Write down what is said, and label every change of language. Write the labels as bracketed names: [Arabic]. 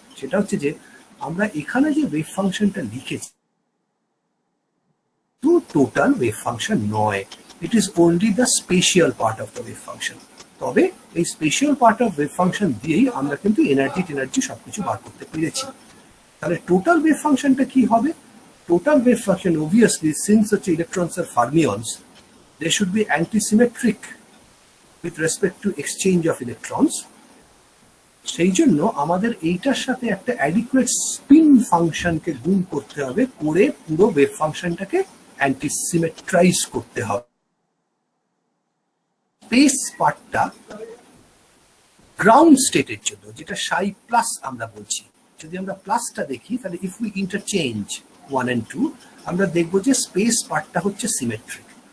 [Bangla] সেটা হচ্ছে যে আমরা এখানে যে ওয়েভ ফাংশনটা লিখেছি তো টোটাল ওয়েভ ফাংশন নয়, [English] It is only the spatial part of the wave function. [Bangla] তবে এই spatial part of wave function দিয়েই আমরা কিন্তু এনার্জি সবকিছু বার করতে পেরেছি। তাহলে টোটাল ওয়েভ ফাংশনটা কি হবে? [English] total wave function obviously, since [Bangla] হচ্ছে electrons আর ফার্মিয়নস, [English] they should be antisymmetric with respect to exchange of electrons. [Bangla] সেই জন্য আমাদের এইটার সাথে একটা অ্যাডিকুয়েট স্পিন ফাংশনকে গুণ করতে হবে, করে পুরো ওয়েভ ফাংশনটাকে অ্যান্টিসিমেট্রাইজ করতে হবে। স্পেস পার্টটা গ্রাউন্ড স্টেটের জন্য, যেটা সাই প্লাস আমরা বলছি, যদি আমরা প্লাসটা দেখি তাহলে [English] if we interchange 1 and 2 [Bangla] আমরা দেখবো যে স্পেস পার্টটা হচ্ছে সিমেট্রিক।